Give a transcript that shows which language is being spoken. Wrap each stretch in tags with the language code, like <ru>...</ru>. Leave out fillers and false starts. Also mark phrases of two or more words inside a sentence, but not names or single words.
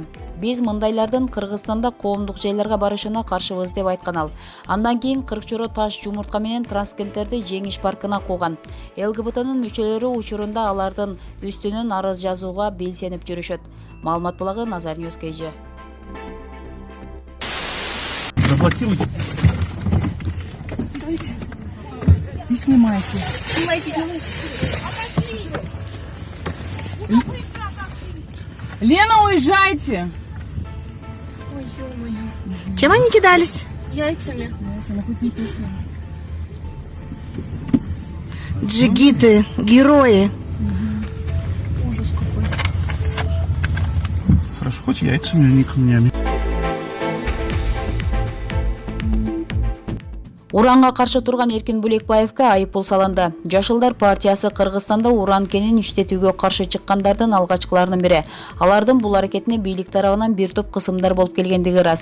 <ky>Биз мындайлардын Кыргызстанда коомдук жайларга барышына каршыбыз деп айткан ал. Андан кийин 40 жоро таш жумуртка менен транскенттерди Жеңиш паркына кууган. ЛГБТнын мүчөлөрү учурунда алардын үстүнөн арыз жазууга белсенип жүрүшөт. Маалымат булагы Назар Ньюс KG.</ky> <ru>Заблокируйте. Давайте. Не снимайте. Снимайте. Лена, уезжайте. Ой, ё-моё. Чем они кидались? Яйцами. Джигиты, герои. Ужас какой. Хорошо, хоть яйцами, а не камнями.</ru> <ky>Уранга каршы турган Эркин Булекбаевка айыппул салынды. Жашылдар партиясы Кыргызстанда уран кенин иштетүүгө каршы чыккандардын алгачкыларынын бири. Алардын бул аракетине бийлик тарабынан бир топ кысымдар болуп келгендиги ырас.</ky>